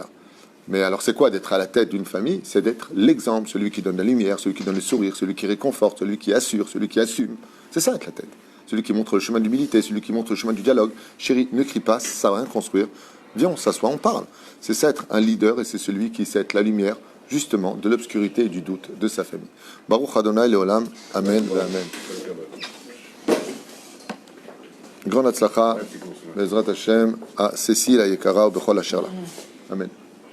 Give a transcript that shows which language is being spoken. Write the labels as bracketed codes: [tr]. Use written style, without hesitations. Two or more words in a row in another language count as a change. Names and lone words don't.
[fr] Mais alors, c'est quoi d'être à la tête d'une famille? C'est d'être l'exemple, celui qui donne la lumière, celui qui donne le sourire, celui qui réconforte, celui qui assure, celui qui assume. C'est ça, être la tête. Celui qui montre le chemin de l'humilité, celui qui montre le chemin du dialogue. Chérie, ne crie pas, ça va rien construire. Viens, on s'assoit, on parle. C'est ça être un leader et c'est celui qui sait être la lumière, justement, de l'obscurité et du doute de sa famille. [he] ברוך ה' לעולם. אמן. אמן. Grand הצלחה, בעזרת השם, [fr] à Cécile, à Yekara, au Bechol Asher. Amen.